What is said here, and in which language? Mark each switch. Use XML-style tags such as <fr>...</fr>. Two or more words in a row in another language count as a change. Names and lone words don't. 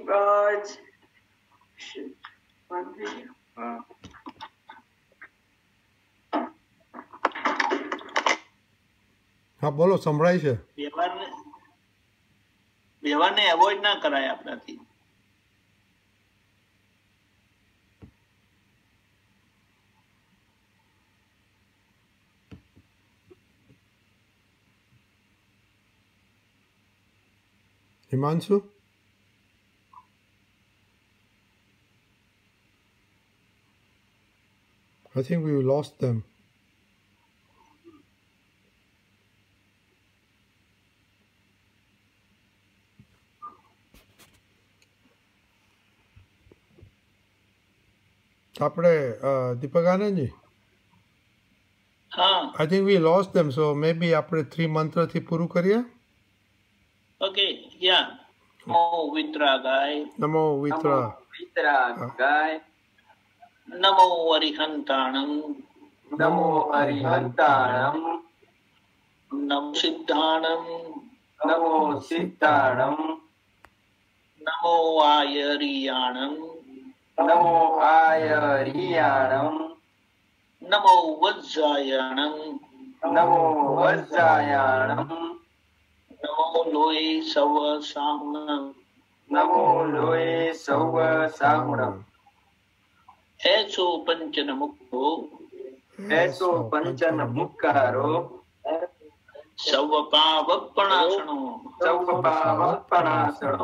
<gu>હા બોલો, સંભળાય છે. વ્યવહારને એવોઇડ ના કરાય આપણાથી.</gu> <en>Himanshu? I think we lost them.</en> <gu>આપણે દીપક આનંદજી,</gu> <en>I think we lost them, so maybe</en> <gu>આપણે 3 મંત્રથી પૂરું કરીએ.</gu> <en>Okay, yeah.</en> <pra>Namo Vitragaye. નમો વિતરાગાય. Namo Arihantanam. નમો અરિહંતાણમ. Namo Siddhanam. નમો સિદ્ધાણમ. Namo Ayariyanam. નમો આયરિયાણમ. Namo Vajjayanam. નમો વજ્જાયાણમ. Namo Loe Sava Sahnam. નમો લોએ સૌ સાહુણમ. એસો પંચન મુક્તો. એસો પંચન મુક્કારો. સવ પાવપણાસણો. સૌ પાવપણાસણો.</pra>